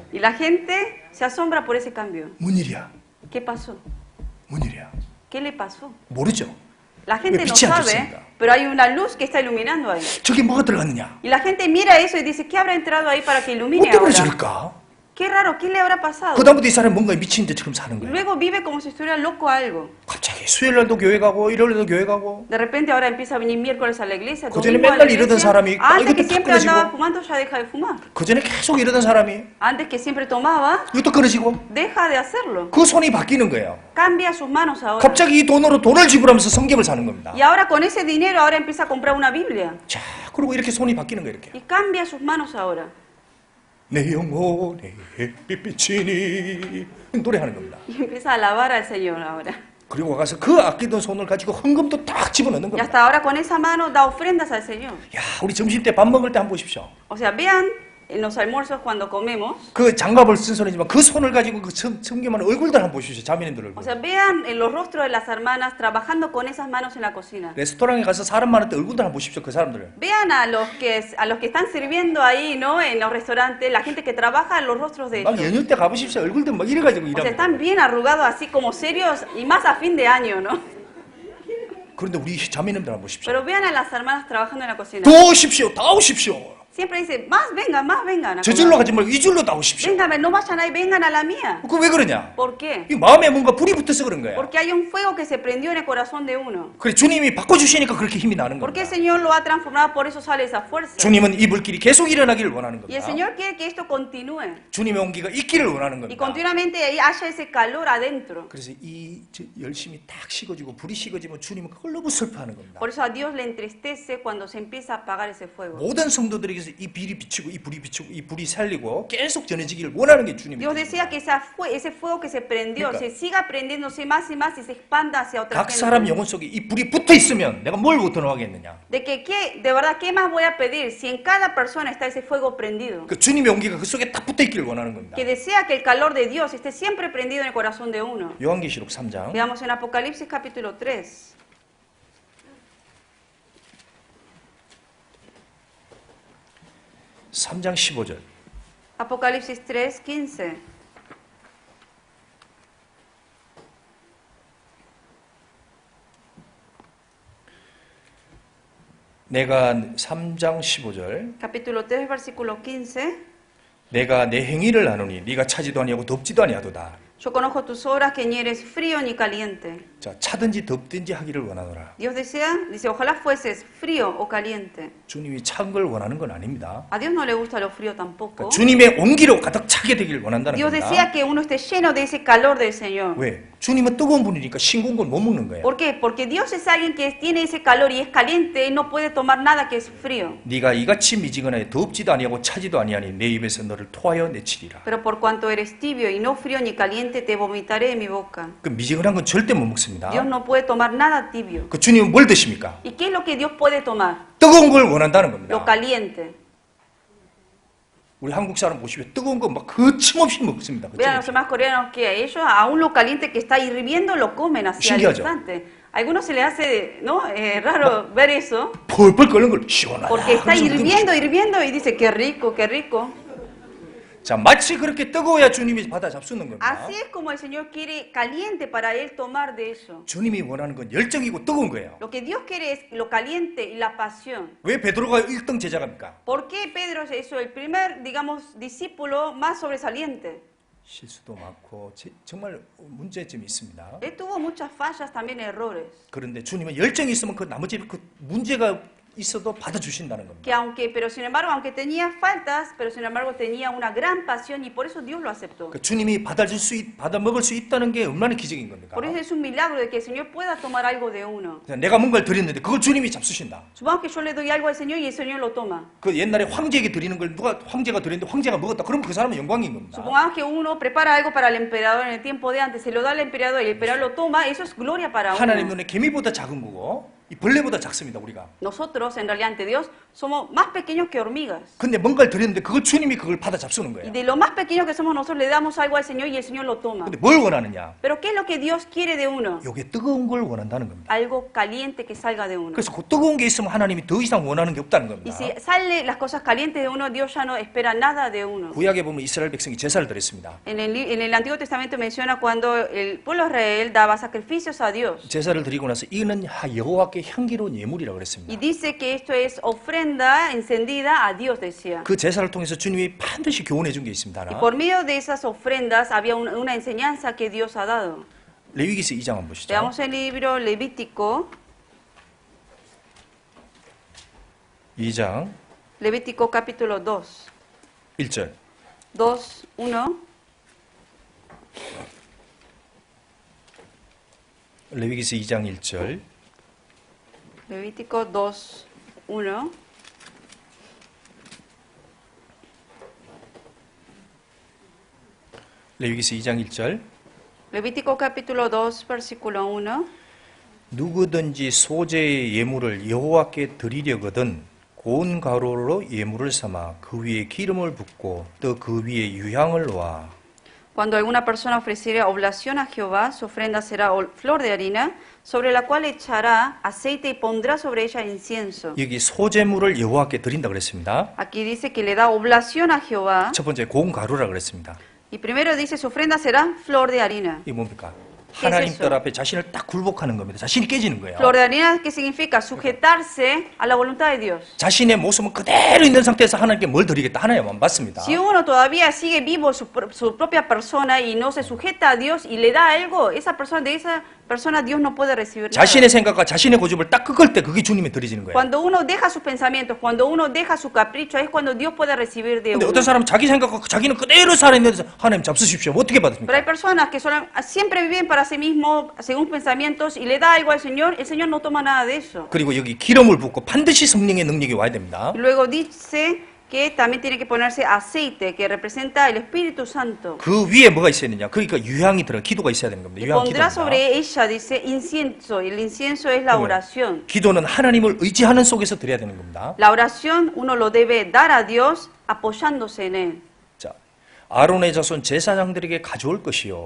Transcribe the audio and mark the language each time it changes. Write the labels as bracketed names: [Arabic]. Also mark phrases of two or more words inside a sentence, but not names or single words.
[Spanish] Y la gente se asombra por ese cambio. [Korean] 뭔 일이야? [Spanish] ¿Qué pasó? [Korean] 뭔 일이야? [Spanish] ¿Qué le pasó? [Korean] 모르죠. [Spanish] La gente no [Korean] 빛이 안 [Spanish] sabe, [Korean] 좋습니다. [Spanish] pero hay una luz que está iluminando ahí. [Korean] 저게 뭐가 들어갔느냐? [Spanish] Y la gente mira eso y dice, ¿qué habrá entrado ahí para que ilumine [Korean] 뭐 때문에 [Spanish] ahora? [Korean] 저럴까? [Spanish] Qué raro, ¿qué le habrá pasado? [Korean] 그다음부터 이 사람이 뭔가 미친 듯처럼 사는 거예요. [Spanish] Luego vive como si estuviera loco algo. [Korean] 갑자기 수요일날도 교회 가고 일요일날도 교회 가고 [Spanish] De repente ahora empieza a venir miércoles a la iglesia, [Korean] 그전에 [Spanish] domingo a la [Korean] 맨날 이러던 [Spanish] iglesia. [Korean] 사람이 [Spanish] Antes que [Korean] 이것도 [Spanish] siempre [Korean] 끊어지고. [Spanish] andaba fumando ya deja de fumar. [Korean] 그전에 계속 이러던 사람이 [Spanish] Antes que siempre tomaba, [Korean] 이것도 끊어지고 [Spanish] deja de hacerlo. [Korean] 그 손이 바뀌는 거예요. [Spanish] Cambia sus manos ahora. [Korean] 갑자기 이 돈으로 돈을 지불하면서 성경을 사는 겁니다. [Spanish] Y ahora con ese dinero ahora empieza a comprar una Biblia. [Korean] 자, 그리고 이렇게 손이 바뀌는 거예요. 이렇게. [Spanish] Y cambia sus manos ahora. [Korean] 내 영혼에 햇빛 비치니 노래하는 겁니다. [Spanish] Y empieza a alabar al Señor ahora. [Korean] 그리고 가서 그 아끼던 손을 가지고 헌금도 딱 집어넣는 [Spanish] Y [Korean] 겁니다. [Spanish] hasta ahora con esa mano da ofrendas al Señor. [Korean] 야, 우리 점심 때 밥 먹을 때 한번 보십시오. [Spanish] O sea, vean en los almuerzos cuando comemos. [Korean] 그 장갑을 쓴 손이지만 그 손을 가지고 그 섬기만 얼굴들 한번 보십시오. 자매님들 얼굴. [Spanish] O sea, vean en los rostros de las hermanas trabajando con esas manos en la cocina. [Korean] 레스토랑에 가서 사람 많을 때 얼굴들 한번 보십시오. 그 사람들. [Spanish] Vean a los que están sirviendo ahí, ¿no? En los restaurantes, la gente que trabaja, los rostros de [Korean] 막 [Spanish] ellos. [Korean] 연휴 때 가보십시오. 얼굴들 막 이래가지고 [Spanish] O sea, [Korean] 일합니다. [Spanish] están bien arrugados así como serios y más a fin de año, ¿no? [Korean] 그런데 우리 자매님들 한번 보십시오. [Spanish] Pero vean a las hermanas trabajando en la cocina. [Korean] 더 오십시오. 다 오십시오. [Spanish] Siempre dice, más vengan. A [Korean] 저절로 [Spanish] comer. [Korean] 가지 말고 이 줄로 다 오십시오. [Spanish] Vengan, no vayan ahí, vengan a la mía. [Korean] 그 왜 그러냐? [Spanish] ¿Por qué? [Korean] 이 마음에 뭔가 불이 붙어서 그런 거야. [Spanish] Porque hay un fuego que se prendió en el corazón de uno. [Korean] 그래 주님이 바꿔주시니까 그렇게 힘이 나는 [Spanish] Porque el [Korean] 겁니다. [Spanish] Señor lo ha transformado, por eso sale esa fuerza. [Korean] 주님은 이 불길이 계속 일어나기를 원하는 [Spanish] Y el [Korean] 겁니다. [Spanish] Señor quiere que esto continúe. [Korean] 주님의 온기가 있기를 원하는 [Spanish] Y [Korean] 겁니다. [Spanish] continuamente ahí haya ese calor adentro. [Korean] 그래서 열심히 딱 식어지고 불이 식어지면 주님은 그걸 너무 슬퍼하는 겁니다. [Spanish] Por eso a Dios le entristece cuando se empieza a apagar ese fuego. [Korean] 모든 성도들에게서 이 불이 비치고 이 불이 비치고 이 불이 살리고 계속 전해지기를 원하는 게 주님입니다. [Spanish] Dios desea que ese fuego que se prendió [Korean] 그러니까 [Spanish] se siga prendiéndose más y más y se expanda hacia otra [Korean] 각 사람 [Spanish] gente. [Korean] 영혼 속에 이 불이 붙어 있으면 내가 뭘 더 하겠느냐? [Spanish] De verdad, ¿qué más voy a pedir si en cada persona está ese fuego prendido? [Korean] 그 주님의 온기가 그 속에 딱 붙어 있기를 원하는 겁니다. [Spanish] Que desea que el calor de Dios esté siempre prendido en el corazón de uno. [Korean] 요한계시록 3장 [Spanish] Veamos en Apocalipsis capítulo 3. [Korean] 3장 15절. [Spanish] Apocalipsis 3, 15. [Korean] 내가 3장 15절. [Spanish] Capítulo 3, versículo 15. [Korean] 내가 내 행위를 아노니 네가 차지도 아니하고 덥지도 아니하도다. [Spanish] Yo conozco tus obras, que ni eres frío ni caliente. [Korean] 자, 차든지 덥든지 하기를 원하노라. [Spanish] Dios dice, ojalá fueses frío o caliente. [Korean] 주님이 찬 걸 원하는 건 아닙니다. [Spanish] A Dios no le gusta lo frío tampoco. [Korean] 그러니까 주님의 온기로 가득 차게 되길 원한다는 [Spanish] Dios [Korean] 겁니다. [Spanish] desea que uno esté lleno de ese calor del Señor. [Korean] 왜? 주님은 뜨거운 분이니까 싱거운 걸 못 먹는 거예요. [Spanish] ¿Por qué? Porque Dios es alguien que tiene ese calor y es caliente y no puede tomar nada que es frío. [Korean] 네가 이같이 미지근하여 덥지도 아니하고 차지도 아니하니 내 입에서 너를 토하여 내치리라. [Spanish] Pero por cuanto eres tibio y no frío ni caliente, te vomitaré de mi boca. [Korean] 그 미지근한 건 절대 못 먹습니다. [Spanish] Dios no puede tomar nada tibio. [Korean] 그 주님은 뭘 드십니까? [Spanish] ¿Y qué es lo que Dios puede tomar? [Korean] 뜨거운 걸 원한다는 겁니다. [Spanish] Lo caliente. [Korean] 우리 한국 사람 보시면 뜨거운 거 막 거침없이 먹습니다. [Spanish] Vean a los [Korean] 거침없이. [Spanish] demás coreanos que ellos aún lo caliente que está hirviendo lo comen así al [Korean] 신기하죠? [Spanish] instante. A algunos se les hace, ¿no? Raro ver eso, [Korean] 펄펄 끓는 걸 시원하다. [Spanish] porque está [Korean] 하면서 [Spanish] hirviendo y dice, qué rico, qué rico. [Korean] 자, 마치 그렇게 뜨거워야 주님이 받아 잡수는 겁니다. [Spanish] Así es como el Señor quiere caliente para Él tomar de eso. [Korean] 주님이 원하는 건 열정이고 뜨거운 거예요. [Spanish] Lo que Dios quiere es lo caliente y la pasión. [Korean] 왜 베드로가 1등 제자갑니까? [Spanish] ¿Por qué Pedro es eso? El primer, digamos, discípulo más sobresaliente. [Korean] 실수도 많고 정말 문제점이 있습니다. [Spanish] Él tuvo muchas fallas, también errores. [Korean] 그런데 주님은 열정이 있으면 그 나머지 그 문제가 있어도 받아주신다는 겁니다. [Spanish] Pero sin embargo, aunque tenía faltas, pero sin embargo tenía una gran pasión y por eso Dios lo aceptó. [Korean] 그러니까 주님이 받아 먹을 수 있다는 게 얼마나 기적인 겁니까? [Spanish] Por eso es un milagro de que el Señor pueda tomar algo de uno. [Korean] 내가 뭔가를 드렸는데 그걸 주님이 잡수신다. [Spanish] Supongamos que yo le doy algo al Señor y el Señor lo toma. [Korean] 그 옛날에 황제에게 드리는 걸 누가 황제가 드렸는데 황제가 먹었다. 그럼 그 사람은 영광인 겁니다. [Spanish] Supongamos que uno prepara algo para el emperador en el tiempo de antes, se lo da al emperador y el emperador lo toma, eso es gloria para [Korean] 하나님 [Spanish] uno. [Korean] 눈에 개미보다 작은 거고 이 벌레보다 작습니다. 우리가. [Spanish] Nosotros, en realidad, ante Dios, somos más pequeños que hormigas. [Korean] 근데 뭔가를 드렸는데 그걸 주님이 그걸 받아 잡수는 [Spanish] Y [Korean] 거예요. [Spanish] de lo más pequeño que somos nosotros, le damos algo al Señor y el Señor lo toma. [Korean] 근데 뭘 원하느냐? [Spanish] Pero ¿qué es lo que Dios quiere de uno? [Korean] 요게 뜨거운 걸 원한다는 겁니다. [Spanish] Algo caliente que salga de uno. [Korean] 그래서 그 뜨거운 게 있으면 하나님이 더 이상 원하는 게 없다는 [Spanish] Y [Korean] 겁니다. [Spanish] si sale las cosas calientes de uno, Dios ya no espera nada de uno. [Korean] 구약에 보면 이스라엘 백성이 제사를 드렸습니다. [Spanish] En el Antiguo Testamento menciona cuando el pueblo de Israel daba sacrificios a Dios. [Korean] 제사를 드리고 나서 이는 여호와께 향기로운 예물이라고 [Spanish] Y [Korean] 그랬습니다. [Spanish] dice que esto es ofrenda encendida a Dios, decía. [Korean] 그 제사를 통해서 주님이 반드시 교훈해 준 게 있습니다. [Spanish] Y [Korean] 하나. [Spanish] por medio de esas ofrendas había una enseñanza que Dios ha dado. [Korean] 레위기서 2장 한번 보시죠. [Spanish] Veamos el libro Levítico, [Korean] 2장 [Spanish] Levítico capítulo 2, [Korean] 1절. [Spanish] 2, 1. [Korean] 레위기서 2장 1절. [Spanish] Levítico 2, 1. [Korean] 레위기서 2장 1절. [Spanish] Levítico capítulo 2, versículo 1. [Korean] 누구든지 소재의 예물을 여호와께 드리려거든 고운 가루로 예물을 삼아 그 위에 기름을 붓고 또 그 위에 유향을 놓아. [Spanish] Cuando alguna persona ofreciere oblación a Jehová, su ofrenda será flor de harina, sobre la cual echará aceite y pondrá sobre ella incienso. [Korean] 여기 소재물을 여호와께 드린다 그랬습니다. [Spanish] Aquí dice que le da oblación a Jehová. [Korean] 첫 번째 고운 가루라 그랬습니다. [Spanish] Y primero dice, su ofrenda será flor de harina. [Korean] 이게 뭡니까? 하나님 딸 앞에 자신을 딱 굴복하는 겁니다. 자신이 깨지는 거예요. [Spanish] Flor de harina, ¿qué significa? Sujetarse a la voluntad de Dios. [Korean] 자신의 모습은 그대로 있는 상태에서 하나님께 뭘 드리겠다 하나님만 받습니다. [Spanish] Si uno todavía sigue vivo su propia persona y no se sujeta a Dios y le da algo, de esa persona Dios no puede recibir nada. [Korean] 자신의 생각과 자신의 고집을 딱 꺾을 때 그게 주님이 드리지는 거예요. [Spanish] Cuando uno deja sus pensamientos, cuando uno deja su capricho, es cuando Dios puede recibir de [Korean] 근데 [Spanish] uno. [Korean] 어떤 사람은 자기 생각과 자기는 그대로 살아있는데 하나님 잡수십시오. 어떻게 [Spanish] Pero [Korean] 받습니까? [Spanish] hay personas que siempre viven para sí mismos, según pensamientos, y le da algo al Señor no toma nada de eso. [Korean] 그리고 여기 기름을 붓고 반드시 성령의 능력이 와야 됩니다. [Spanish] Y luego dice que también tiene que ponerse aceite, que representa el Espíritu Santo. [Korean] 그 위에 뭐가 있어야 되냐? 그러니까 유향이 들어 기도가 있어야 되는 겁니다. [Spanish] Y [Korean] 유향 [Spanish] pondrá [Korean] 기도입니다. [Spanish] sobre ella, dice, incienso, y el incienso es la oración. [Korean] 기도는 하나님을 의지하는 속에서 드려야 되는 겁니다. [Spanish] La oración uno lo debe dar a Dios apoyándose en Él. [Korean] 자, 아론의 자손 제사장들에게 가져올 것이요.